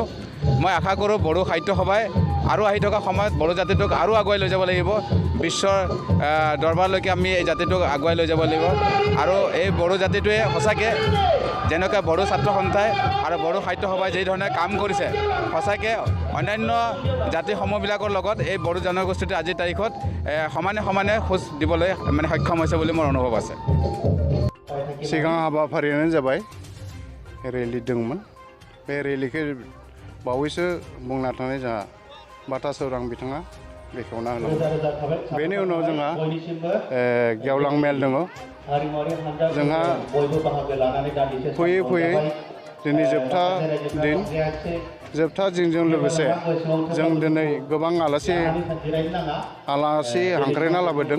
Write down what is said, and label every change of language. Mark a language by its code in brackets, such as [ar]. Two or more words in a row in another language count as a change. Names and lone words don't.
[as] মই আশা কৰোঁ বড়ো সাহিত্য সভাই আৰু আহি থকা সময়ত বড়ো জাতিটোক আৰু আগুৱাই লৈ যাব লাগিব, বিশ্বৰ দৰবাৰলৈকে আমি এই জাতিটোক আগুৱাই লৈ যাব লাগিব। আৰু এই বড়ো জাতিটোৱে সঁচাকৈ যেনেকৈ বড়ো ছাত্ৰ সন্থাই আৰু বড়ো সাহিত্য সভাই যি ধৰণে কাম কৰিছে, সঁচাকৈ অন্যান্য জাতিসমূহবিলাকৰ লগত এই বড়ো জনগোষ্ঠীটোৱে আজিৰ তাৰিখত সমানে খোজ দিবলৈ সক্ষম হৈছে বুলি মোৰ অনুভৱ আছে। [brx] सिगां हाबाफारियानो जाबाय रेलि दंमोन। बे रेलिखौ बावैसो बुंना थानाय जोंहा बाथा सौरां बिथाङा बेखेवना होलांबाय। बेनि उनाव जोंहा गेवलां मेल दङ। जोंहा फैयै फैयै दिनै जोबथा दिनजों लोगोसे जों दिनै गोबां आलासि हांख्रायना लाबोदों।